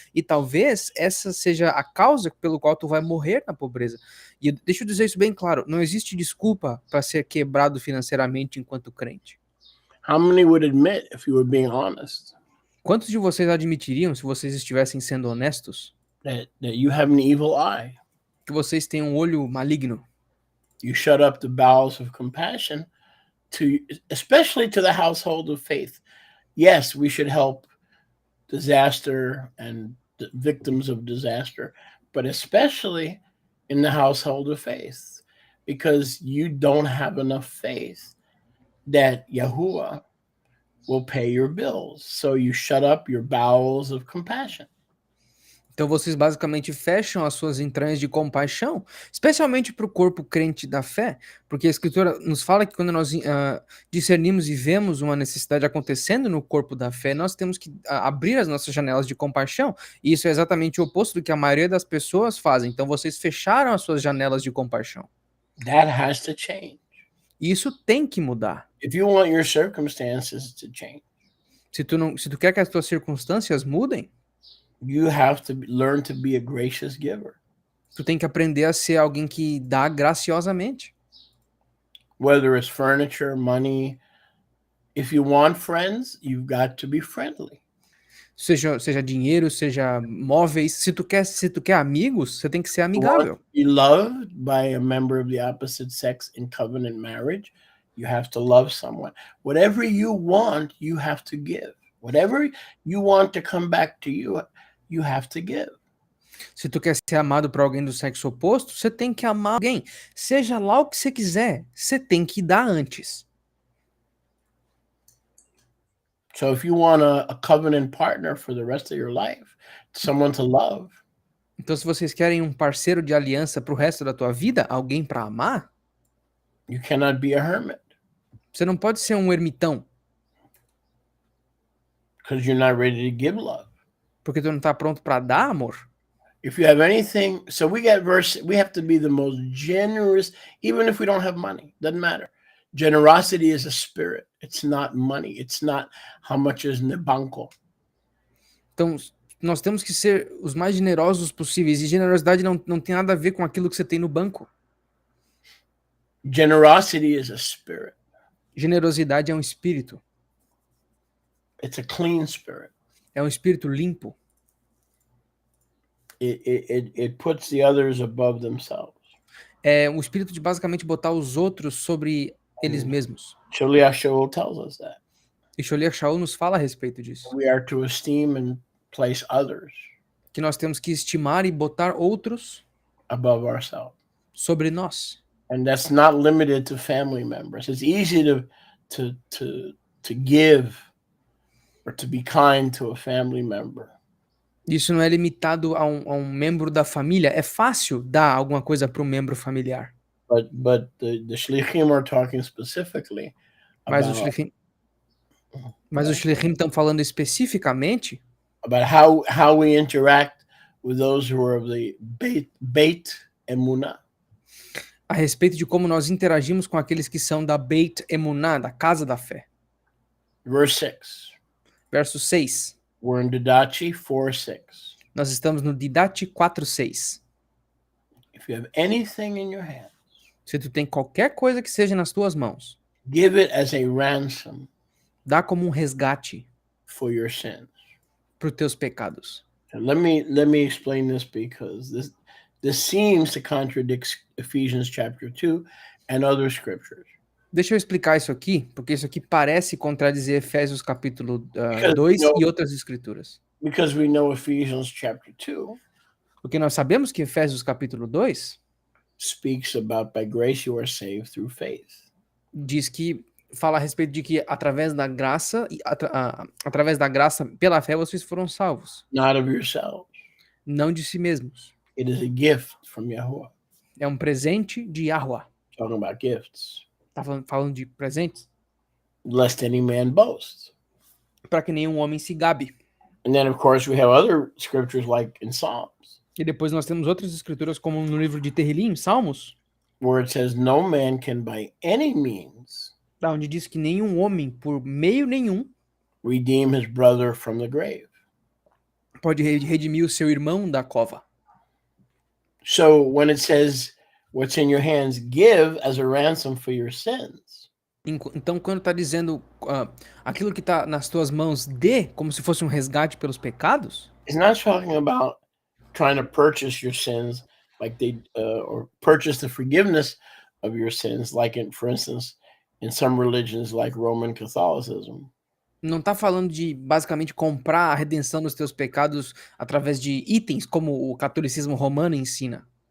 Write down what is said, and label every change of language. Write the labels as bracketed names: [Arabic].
[Portuguese] E talvez essa seja a causa pelo qual tu vai morrer na pobreza. E deixa eu dizer isso bem claro, não existe desculpa para ser quebrado financeiramente enquanto crente. [English] How many would admit, if you were being honest, [Portuguese] Quantos de vocês admitiriam, se vocês estivessem sendo honestos, [English] that you have an evil eye? [Portuguese] que vocês têm um olho maligno? [English] You shut up the bowels of compassion, especially to the household of faith. Yes, we should help disaster and the victims of disaster, but especially in the household of faith, because you don't have enough faith that Yahuwah will pay your bills. So you shut up your bowels of compassion. [Portuguese] Então vocês basicamente fecham as suas entranhas de compaixão, especialmente para o corpo crente da fé, porque a Escritura nos fala que quando nós discernimos e vemos uma necessidade acontecendo no corpo da fé, nós temos que abrir as nossas janelas de compaixão, e isso é exatamente o oposto do que a maioria das pessoas fazem. Então vocês fecharam as suas janelas de compaixão. [English] That has to change. [Portuguese] E isso tem que mudar. [English] If you want your circumstances to change, [Portuguese] Se tu quer que as tuas circunstâncias mudem, [English] you have to learn to be a gracious giver. [Portuguese] tu tem que aprender a ser alguém que dá graciosamente. [English] Whether it's furniture, money, if you want friends, you've got to be friendly. [Portuguese] Seja dinheiro, seja móveis. Se tu quer amigos, você tem que ser amigável. [English] Be loved by a member of the opposite sex in covenant marriage, you have to love someone. Whatever you want, you have to give. Whatever you want to come back to you, you have to give. [Portuguese] Se tu quer ser amado por alguém do sexo oposto, você tem que amar alguém. Seja lá o que você quiser, você tem que dar antes. [English] So if you want a covenant partner for the rest of your life, someone to love, [Portuguese] Então, se vocês querem um parceiro de aliança pro resto da tua vida, alguém para amar, [English] you cannot be a hermit [Portuguese] você não pode ser um ermitão, [English] because you're not ready to give love. [Portuguese] porque tu não tá pronto para dar amor. [English] If you have anything, so we have to be the most generous, even if we don't have money, doesn't matter. Generosity is a spirit. It's not money. It's not how much is in the banco. [Portuguese] Então, nós temos que ser os mais generosos possíveis. E generosidade não tem nada a ver com aquilo que você tem no banco. [English] Generosity is a spirit. [Portuguese] Generosidade é um espírito. [English] It's a clean spirit. [Portuguese] É um espírito limpo. [English] It puts the others above themselves. [Portuguese] É um espírito de basicamente botar os outros sobre eles mesmos. [English] Shaliach Shaul tells us that. [Portuguese] E Sholiach Shaul nos fala a respeito disso. [English] We are to esteem and place others [Portuguese] Que nós temos que estimar e botar outros [English] above ourselves. [Portuguese] sobre nós. [English] And that's not limited to family members. It's easy to give or to be kind to a family member. [Portuguese] Isso não é limitado a um membro da família. É fácil dar alguma coisa para um membro familiar. [English] but the shlichim are talking specifically [Portuguese] Mas os [English] about [Portuguese] shlichim, mas os shlichim estão falando especificamente [English] how we interact with those who are of the Beit Emunah. [Portuguese] a respeito de como nós interagimos com aqueles que são da Beit Emunah, da casa da fé. [English] Verse 6. [Portuguese] Verso 6. [English] We're in Didachi 4:6. [Portuguese] Nós estamos no Didache 4:6. [English] If you have anything in your hand, [Portuguese] Se tu tem qualquer coisa que seja nas tuas mãos, [English] give it as a ransom [Portuguese] dá como um resgate [English] for your sins. [Portuguese] para os teus pecados. [English] And let me explain this because this seems to contradict Ephesians chapter 2 and other scriptures. [Portuguese] Deixa eu explicar isso aqui, porque isso aqui parece contradizer Efésios capítulo [English] Because [Portuguese] 2 [English] we know- [Portuguese] e outras escrituras. [English] Because we know Ephesians chapter 2 [Portuguese] Porque nós sabemos que Efésios capítulo 2 [English] speaks about by grace you are saved through faith. [Portuguese] diz que fala a respeito de que através da graça através da graça pela fé vocês foram salvos, [English] Not of yourselves. [Portuguese] não de si mesmos. [English] It is a gift from Yahuwah. [Portuguese] É um presente de Yahweh. [English] Talking about gifts. [Portuguese] Tá falando de presentes [English] Lest any man boast. [Portuguese] para que nenhum homem se gabe. [English] And then, of course, we have other scriptures like in Psalms, [Portuguese] E depois nós temos outras escrituras como no livro de Terrilim, Salmos, [English] where it says, no man can by any means [Portuguese] da onde diz que nenhum homem por meio nenhum [English] redeem his brother from the grave. [Portuguese] pode redimir o seu irmão da cova. [English] So when it says, what's in your hands, give as a ransom for your sins, [Portuguese] Então, quando está dizendo aquilo que está nas tuas mãos, dê como se fosse um resgate pelos pecados, [English] it's not talking about trying to purchase your sins like or purchase the forgiveness of your sins, like for instance, in some religions like Roman Catholicism. [Portuguese] não está falando de basicamente comprar a redenção dos teus pecados através de itens, como o catolicismo romano ensina.